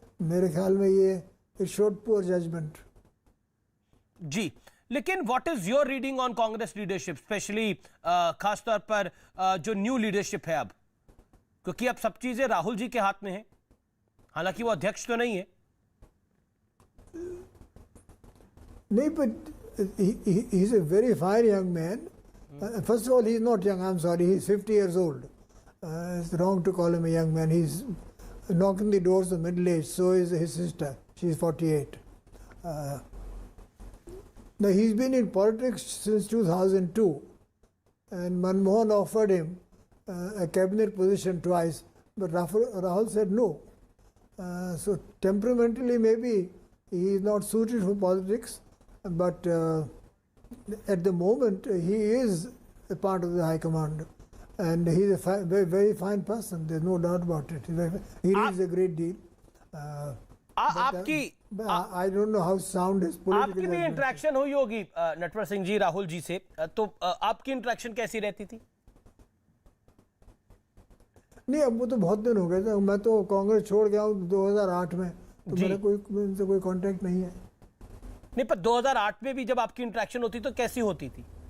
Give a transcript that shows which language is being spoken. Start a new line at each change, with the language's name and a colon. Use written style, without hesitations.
Hindi: मेरे ख्याल में ये
English: It showed poor judgement.
Hindi: जी, लेकिन
English: what is your reading on Congress leadership, specially
Hindi: खासतौर पर जो
English: new leadership
Hindi: है अब, क्योंकि अब सब चीजें राहुल जी के हाथ में है, हालांकि वो अध्यक्ष तो नहीं है।
English: नहीं, but he's a very fine young man. First of all, he's not young. I'm sorry, he's 50 years old. It's wrong to call him a young man. He's knocking the doors of middle age. So is his sister. She's 48. Now he's been in politics since 2002, and Manmohan offered him a cabinet position twice, but Rahul said no. So temperamentally, maybe he is not suited for politics. But at the moment, he is a part of the High Command, and he is a very, very fine person. There's no doubt about it. He is a great deal.
Hindi: आपकी
English: I don't know how sound his political.
Hindi: आपकी भी interaction हुई होगी नटवर सिंह जी राहुल जी से, तो आपकी interaction कैसी रहती थी? नहीं, अब वो तो बहुत दिन हो गए थे। मैं तो कांग्रेस छोड़ गया हूँ 2008 में, तो मेरा उनसे कोई कांटेक्ट नहीं है। नहीं, पर 2008 में भी जब आपकी इंटरेक्शन होती तो कैसी होती थी?